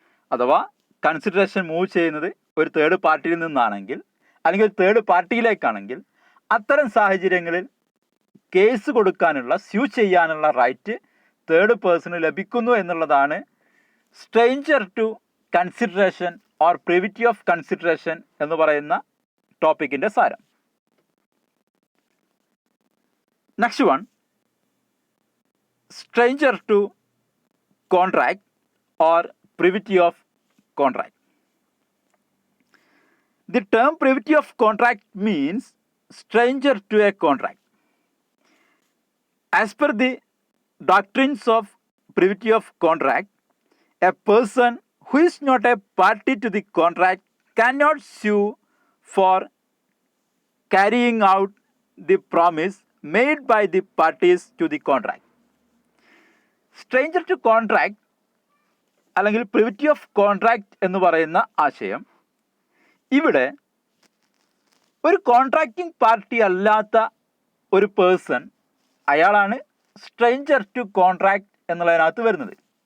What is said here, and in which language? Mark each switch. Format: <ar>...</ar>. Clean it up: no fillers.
<ml>അഥവാ consideration move ചെയ്യുന്നത് ഒരു തേർഡ് പാർട്ടിയിൽ നിന്നാണെങ്കിൽ അല്ലെങ്കിൽ ഒരു തേർഡ് പാർട്ടിയിലേക്കാണെങ്കിൽ അത്തരം സാഹചര്യങ്ങളിൽ കേസ് കൊടുക്കാനുള്ള, സ്യൂ ചെയ്യാനുള്ള റൈറ്റ് തേർഡ് പേഴ്സണ് ലഭിക്കുന്നു എന്നുള്ളതാണ് stranger to consideration or privity of consideration എന്ന് പറയുന്ന ടോപ്പിക്കിൻ്റെ സാരം.</ml> <en>Next one, stranger to contract or privity of contract. The term privity of contract means stranger to a contract. As per the doctrines of privity of contract, a person who is not a party to the contract cannot sue for carrying out the promise made by the parties to the contract.</en> <ml>Stranger to contract അല്ലെങ്കിൽ privity of contract എന്ന് പറയുന്ന ആശയം, ഇവിടെ ഒരു contracting party അല്ലാത്ത ഒരു person, അയാളാണ് stranger to contract എന്നുള്ളതിനകത്ത് വരുന്നത്.</ml>